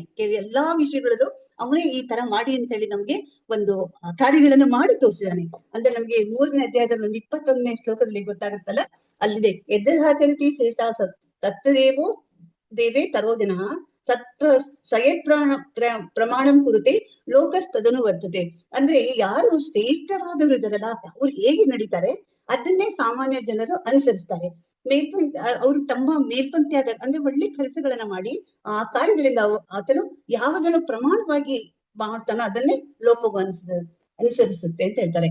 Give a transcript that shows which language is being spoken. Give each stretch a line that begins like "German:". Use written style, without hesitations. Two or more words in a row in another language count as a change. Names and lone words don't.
Kannada: ಎಲ್ಲಾ ವಿಷಯಗಳಲ್ಲೂ ಅವನೇ ಈ ತರ ಮಾಡಿ ಅಂತ ಹೇಳಿ ನಮ್ಗೆ ಒಂದು ಕಾರ್ಯಗಳನ್ನು ಮಾಡಿ ತೋರಿಸಿದಾನೆ. ಅಂದ್ರೆ ನಮ್ಗೆ 3ನೇ ಅಧ್ಯಾಯದಲ್ಲಿ ಒಂದು 21ನೇ ಶ್ಲೋಕದಲ್ಲಿ ಗೊತ್ತಾಗುತ್ತಲ್ಲ, ಅಲ್ಲಿದೆ
Sanskrit: ಯದ್ಧಾಚರತಿ ಶ್ರೇಷ್ಠ ತತ್ತದೇವೋ ದೇವೇ ತರೋಜನ ಸತ್ವ ಸಯತ್ ಪ್ರಮಾಣಂ ಕುರುತೆ ಲೋಕಸ್ತದನು ವರ್ತತೆ.
Kannada: ಅಂದ್ರೆ ಯಾರು ಶ್ರೇಷ್ಠರಾದವರು ಇದಾರಲ್ಲ, ಅವ್ರು ಹೇಗೆ ನಡೀತಾರೆ ಅದನ್ನೇ ಸಾಮಾನ್ಯ ಜನರು ಅನುಸರಿಸ್ತಾರೆ. ಅವರು ತಮ್ಮ ಮೇಲ್ಪಂಕ್ತಿಯಾದ ಅಂದ್ರೆ ಒಳ್ಳೆ ಕೆಲಸಗಳನ್ನ ಮಾಡಿ ಆ ಕಾರ್ಯಗಳಿಂದ ಆತನು ಯಾವುದನ್ನು ಪ್ರಮಾಣವಾಗಿ ಮಾಡ್ತಾನೋ ಅದನ್ನೇ ಲೋಕವು ಅನುಸರಿಸುತ್ತೆ ಅಂತ ಹೇಳ್ತಾರೆ.